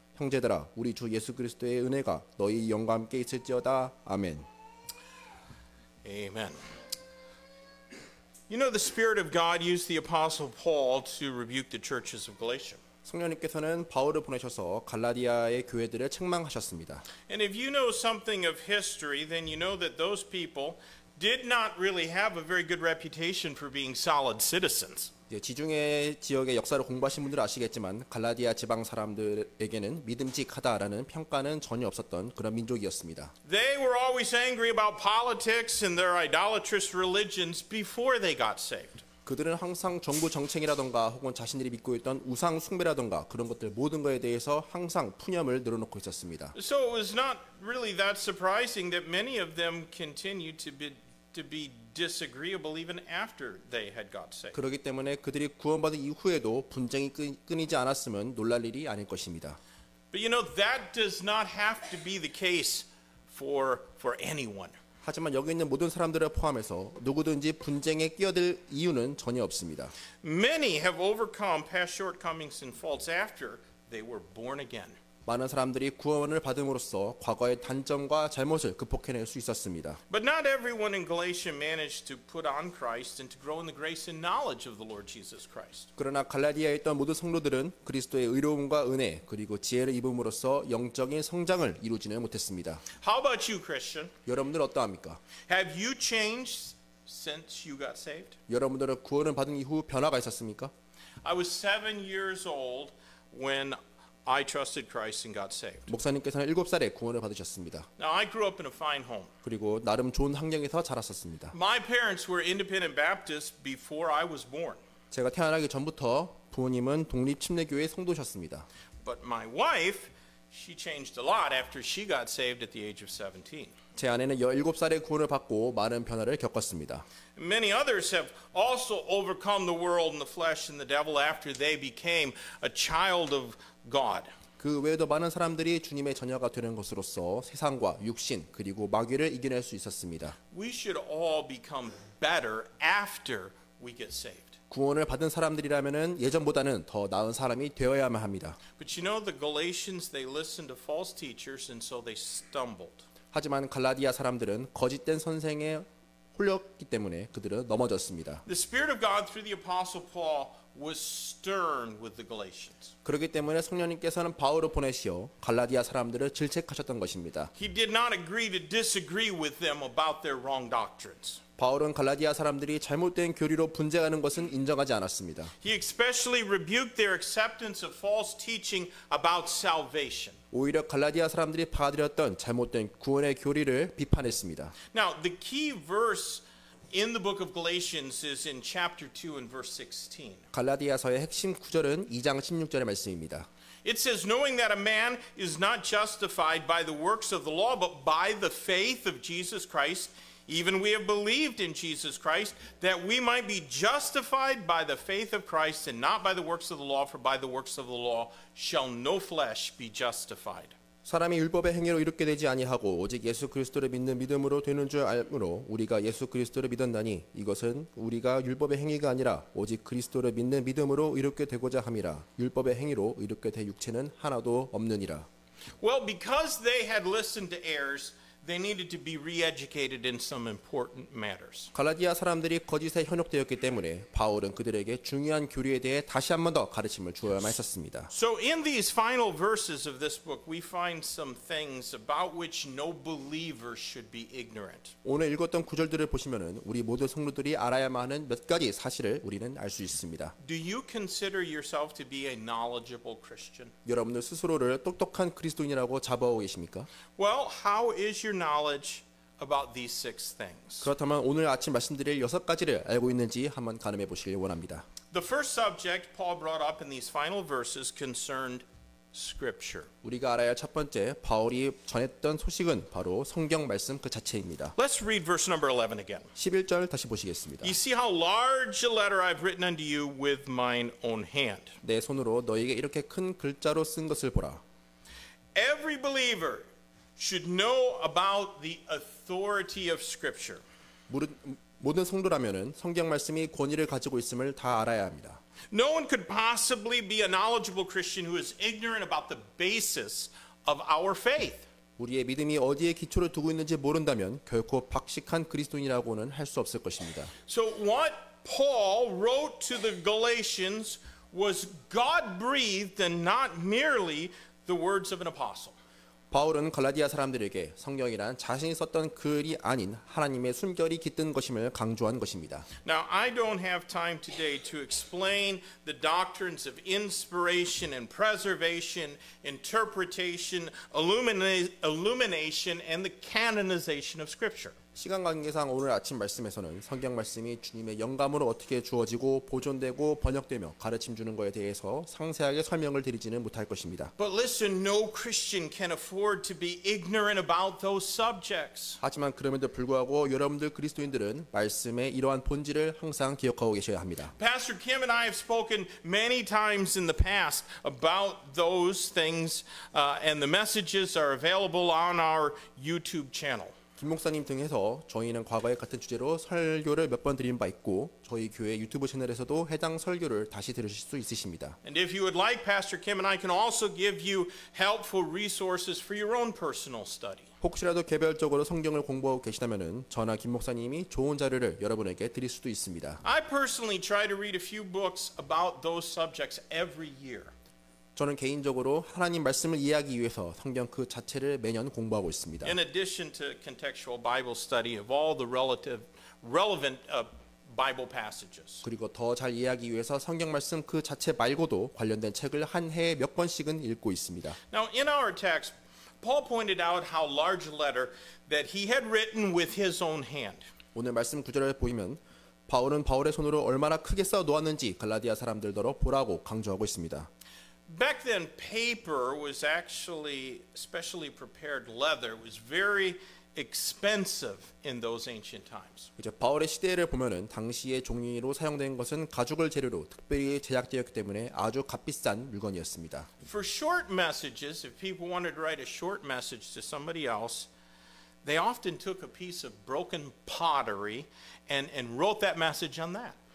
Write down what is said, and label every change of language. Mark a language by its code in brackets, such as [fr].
[ko] 형제들아, 우리 주 예수 그리스도의 은혜가 너희 영과 함께 있을지어다. 아멘. [en] Amen. You know, the Spirit of God used the Apostle Paul to rebuke the churches of Galatia. [ko] 성령님께서는 바울을 보내셔서 갈라디아의 교회들을 책망하셨습니다. [en] And if you know something of history, then you know that those people did not really have a very good reputation for being solid citizens. [ko] 지중해 지역의 역사를 공부하신 분들은 아시겠지만 갈라디아 지방 사람들에게는 믿음직하다라는 평가는 전혀 없었던 그런 민족이었습니다. [en] They were always angry about politics and their idolatrous religions before they got saved. [ko] 그들은 항상 정부 정책이라던가 혹은 자신들이 믿고 있던 우상 숭배라던가 그런 것들 모든 것에 대해서 항상 푸념을 늘어놓고 있었습니다. [en] So it was not really that surprising that many of them continued to be disagreeable even after they had got saved. [ko] 그렇기 때문에 그들이 구원받은 이후에도 분쟁이 끊이지 않았으면 놀랄 일이 아닐 것입니다. [en] But you know, that does not have to be the case for anyone. [ko] 하지만 여기 있는 모든 사람들을 포함해서 누구든지 분쟁에 끼어들 이유는 전혀 없습니다. [en] Many have overcome past shortcomings and faults after they were born again. [ko] 많은 사람들이 구원을 받음으로써 과거의 단점과 잘못을 극복해낼 수 있었습니다. [en] But not everyone in Galatia managed to put on Christ and to grow in the grace and knowledge of the Lord Jesus Christ. [ko] 그러나 갈라디아에 있던 모든 성도들은 그리스도의 의로움과 은혜 그리고 지혜를 입음으로써 영적인 성장을 이루지는 못했습니다. [en] How about you, Christian? [ko] 여러분들 어떠합니까? [en] Have you changed since you got saved? [ko] 여러분들은 구원을 받은 이후 변화가 있었습니까? [en] I was 7 years old when I trusted Christ and got saved. [ko] 목사님께서는 7살에 구원을 받으셨습니다. [en] Now, I grew up in a fine home. [ko] 그리고 나름 좋은 환경에서 자랐었습니다. [en] My parents were independent Baptists before I was born. [ko] 제가 태어나기 전부터 부모님은 독립침례교회 성도셨습니다. [en] But my wife, she changed a lot after she got saved at the age of 17. [ko] 제 아내는 17살에 구원을 받고 많은 변화를 겪었습니다. [en] Many others have also overcome the world and the flesh and the devil after they became a child of God. [ko] 그 외에도 많은 사람들이 주님의 자녀가 되는 것으로서 세상과 육신 그리고 마귀를 이겨낼 수 있었습니다. [en] We should all become better after we get saved. [ko] 구원을 받은 사람들이라면은 예전보다는 더 나은 사람이 되어야만 합니다. [en] But you know, the Galatians, they listened to false teachers and so they stumbled. [ko] 하지만 갈라디아 사람들은 거짓된 선생에 홀렸기 때문에 그들은 넘어졌습니다. [en] The Spirit of God through the Apostle Paul was stern with the Galatians. [ko] 그렇기 때문에 성령님께서는 바울을 보내시어 갈라디아 사람들을 질책하셨던 것입니다. [en] He did not agree to disagree with them about their wrong doctrines. [ko] 바울은 갈라디아 사람들이 잘못된 교리로 분쟁하는 것은 인정하지 않았습니다. [en] He especially rebuked their acceptance of false teaching about salvation. [ko] 오히려 갈라디아 사람들이 받아들였던 잘못된 구원의 교리를 비판했습니다. [en] Now, the key verse in the book of Galatians is in chapter 2 and verse 16. [ko] 갈라디아서의 핵심 구절은 2장 16절의 말씀입니다. [en] It says, knowing that a man is not justified by the works of the law, but by the faith of Jesus Christ, even we have believed in Jesus Christ, that we might be justified by the faith of Christ and not by the works of the law, for by the works of the law shall no flesh be justified. [ko] 사람이 율법의 행위로 이롭게 되지 아니하고 오직 예수 그리스도를 믿는 믿음으로 되는 줄 알므로 우리가 예수 그리스도를 믿었나니 이것은 우리가 율법의 행위가 아니라 오직 그리스도를 믿는 믿음으로 이롭게 되고자 함이라. 율법의 행위로 이롭게 될 육체는 하나도 없느니라. [en] Well, because they had listened to errors, they needed to be re-educated in some important matters. [ko] 갈라디아 사람들이 거짓에 현혹되었기 때문에 바울은 그들에게 중요한 교리에 대해 다시 한 번 더 가르침을 주어야만 했었습니다. [en] So in these final verses of this book, we find some things about which no believer should be ignorant. [ko] 오늘 읽었던 구절들을 보시면은 우리 모든 성도들이 알아야만 하는 몇 가지 사실을 우리는 알 수 있습니다. [en] Do you consider yourself to be a knowledgeable Christian? [ko] 여러분들 스스로를 똑똑한 그리스도인이라고 자부하고 계십니까? [en] Well, how is your knowledge about these 6 things? [ko] 그렇다면 오늘 아침 말씀드릴 6가지를 알고 있는지 한번 가늠해 보시길 원합니다. [en] The first subject Paul brought up in these final verses concerned Scripture. [ko] 우리가 알아야 할 첫 번째 바울이 전했던 소식은 바로 성경 말씀 그 자체입니다. [en] Let's read verse number 11 again. [ko] 11절 다시 보시겠습니다. [en] You see how large a letter I've written unto you with mine own hand. [ko] 내 손으로 너에게 이렇게 큰 글자로 쓴 것을 보라. [en] Every believer should know about the authority of Scripture. [ko] 모든 성도라면은 성경 말씀이 권위를 가지고 있음을 다 알아야 합니다. [en] No one could possibly be a knowledgeable Christian who is ignorant about the basis of our faith. [ko] 우리의 믿음이 어디에 기초를 두고 있는지 모른다면 결코 박식한 그리스도인이라고는 할 수 없을 것입니다. [en] So what Paul wrote to the Galatians was God-breathed and not merely the words of an apostle. [ko] 바울은 갈라디아 사람들에게 성경이란 자신이 썼던 글이 아닌 하나님의 숨결이 깃든 것임을 강조한 것입니다. [en] Now, I don't have time today to explain the doctrines of inspiration and preservation, interpretation, illumination, and the canonization of Scripture. [ko] 시간 관계상 오늘 아침 말씀에서는 성경 말씀이 주님의 영감으로 어떻게 주어지고 보존되고 번역되며 가르침 주는 것에 대해서 상세하게 설명을 드리지는 못할 것입니다. [en] But listen, no Christian can afford to be ignorant about those subjects. [ko] 하지만 그럼에도 불구하고 여러분들 그리스도인들은 말씀의 이러한 본질을 항상 기억하고 계셔야 합니다. [en] Pastor Kim and I have spoken many times in the past about those things, and the messages are available on our YouTube channel. [ko] 김 목사님 등에서 저희는 과거에 같은 주제로 설교를 몇 번 드린 바 있고 저희 교회 유튜브 채널에서도 해당 설교를 다시 들으실 수 있으십니다. [en] And if you would like, Pastor Kim and I can also give you helpful resources for your own personal study. [ko] 혹시라도 개별적으로 성경을 공부하고 계시다면은 저나 김 목사님이 좋은 자료를 여러분에게 드릴 수도 있습니다. [en] I personally try to read a few books about those subjects every year. [ko] 저는 개인적으로 하나님 말씀을 이해하기 위해서 성경 그 자체를 매년 공부하고 있습니다. [en] In addition to contextual Bible study of all the relevant Bible passages. [ko] 그리고 더 잘 이해하기 위해서 성경 말씀 그 자체 말고도 관련된 책을 한 해에 몇 권씩은 읽고 있습니다. [en] Now, in our text, Paul pointed out how large a letter that he had written with his own hand. [ko] 오늘 말씀 구절을 보이면 바울은 바울의 손으로 얼마나 크게 써 놓았는지 갈라디아 사람들더러 보라고 강조하고 있습니다. [en] Back then, paper was actually specially prepared leather. It was very expensive in those ancient times. [ko] 이제 바울의 시대를 보면은 당시의 종이로 사용된 것은 가죽을 재료로 특별히 제작되었기 때문에 아주 값비싼 물건이었습니다. [en] For short messages, if people wanted to write a short message to somebody else, they often took a piece of broken pottery and wrote that message on that.